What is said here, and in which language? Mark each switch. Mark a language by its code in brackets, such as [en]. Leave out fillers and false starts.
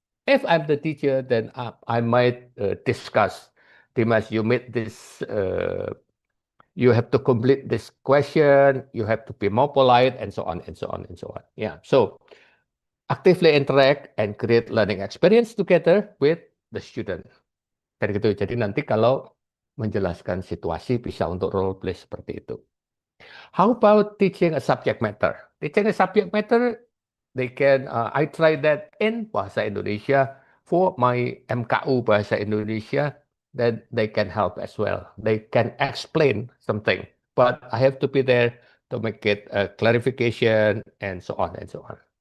[en] If I'm the teacher, then I might discuss, Dimas, you made this, you have to complete this question, you have to be more polite, and so on, and so on, and so on. Yeah, so actively interact and create learning experience together with the student. [id] Dan gitu, jadi nanti kalau menjelaskan situasi bisa untuk role play seperti itu. [en] How about teaching a subject matter? Teaching a subject matter, they can, I tried that in Bahasa Indonesia for my MKU Bahasa Indonesia, that they can help as well. They can explain something, but I have to be there to make it a clarification and so on and so on.